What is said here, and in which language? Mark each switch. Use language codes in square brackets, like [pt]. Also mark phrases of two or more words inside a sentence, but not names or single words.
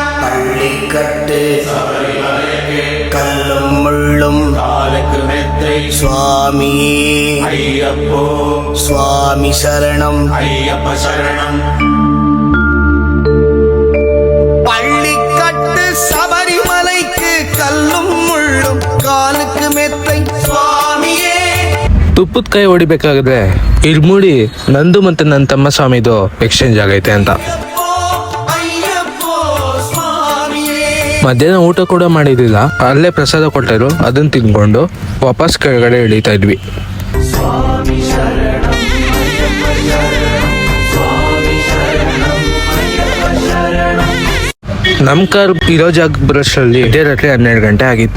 [ta] பள்ளிக்கட்டு சபரிமலைக்கு கல்லும் முள்ளும் காலுக்கு மெத்தை சுவாமியே ஐயப்போ சுவாமி சரணம் ஐயப்ப சரணம். பள்ளிக்கட்டு சபரிமலைக்கு கல்லும் முள்ளும் காலுக்கு மெத்தை சுவாமியே. [kn] ತುಪ್ಪದ ಕೈ ಹೊಡಿಬೇಕಾದ್ರೆ ಇರ್ಮುಡಿ ನಂದು ಮತ್ತೆ ನನ್ನ ತಮ್ಮ ಸ್ವಾಮಿದು ಎಕ್ಸ್ಚೇಂಜ್ ಆಗೈತೆ ಅಂತ. ಮಧ್ಯಾಹ್ನ ಊಟ ಕೂಡ ಮಾಡಿದಿಲ್ಲ, ಅಲ್ಲೇ ಪ್ರಸಾದ ಕೊಟ್ಟರು. ಅದನ್ನ ತಿನ್ಕೊಂಡು ವಾಪಸ್ ಕೆಳಗಡೆ ಇಳಿತಾ ಇದ್ವಿ. ನಮ್ ಕಾರ್ ಇರೋ ಜಾಗ ಬರೋಷ್ಟರಲ್ಲಿ ರಾತ್ರಿ 12 ಗಂಟೆ ಆಗಿತ್ತು.